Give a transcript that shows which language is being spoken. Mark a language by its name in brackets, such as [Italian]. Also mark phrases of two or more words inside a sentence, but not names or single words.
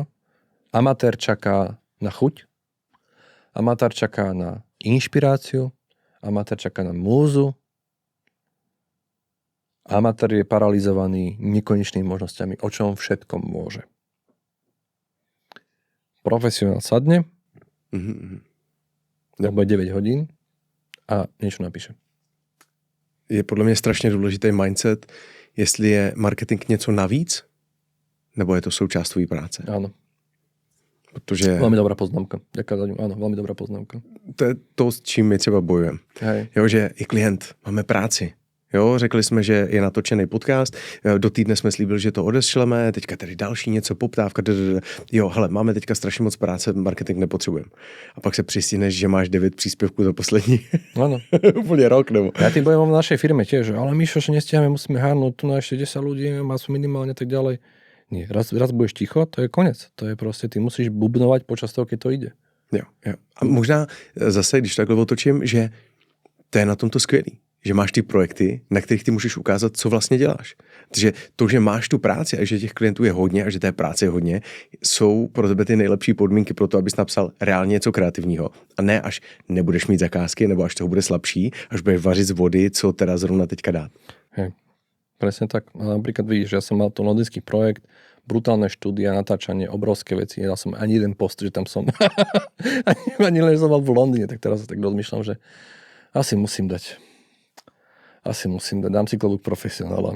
[Slovak] Amatér čaká na chuť, amatér čaká na inšpiráciu, amatér čaká na múzu, amatér je paralizovaný nekonečnými možnosťami, o čom všetkom môže. Profesionál sadne, bude 9 hodín a niečo napíše. [Czech] Je podle mě strašně důležitý mindset, jestli je marketing něco navíc, nebo je to součást tvojí práce. [Slovak] Áno. [Czech] Protože... [Slovak] Veľmi dobrá poznámka. Ďakujem, áno, veľmi dobrá poznámka. [Czech] To je to, s čím my třeba bojujeme. Jo, že je klient, máme práci. Jo, řekli jsme, že je natočený podcast, do týdne jsme slíbili, že to odešleme, teďka tady další něco, poptávka, jo, hele, máme teďka strašně moc práce, marketing nepotřebujeme. A pak se přistíneš, že máš 9 příspěvků za poslední úplně rok. Nebo... [Slovak] Ja tým bojujem v našej firme tiež, ale Mišo, že nestiahame, musíme hárnuť tu na ešte 10 ľudí, má sú minimálne tak ďalej. Nie, raz budeš ticho, to je konec. To je proste, ty musíš bubnovať počas toho, keď to ide. Jo. [Czech] A možná zase, když takhle otočím, že to je na tomto skvělý. Že máš ty projekty, na kterých ty můžeš ukázat, co vlastně děláš. Takže to, že máš tu práci a že těch klientů je hodně a že té práce je hodně, jsou pro tebe ty nejlepší podmínky pro to, abys napsal reálně něco kreativního. A ne až nebudeš mít zakázky, nebo až toho bude slabší, až budeš vařit z vody, co teda zrovna teďka dát. [Slovak] Hej, presne tak. A napríklad vidíš, ja som mal to londýnsky projekt, brutálne štúdia, natáčanie, obrovské veci. Nedal som ani jeden post, že tam som ani len som mal v Londýne, tak teraz tak rozmýšľam, že asi musím dať, dám si klobúk profesionála.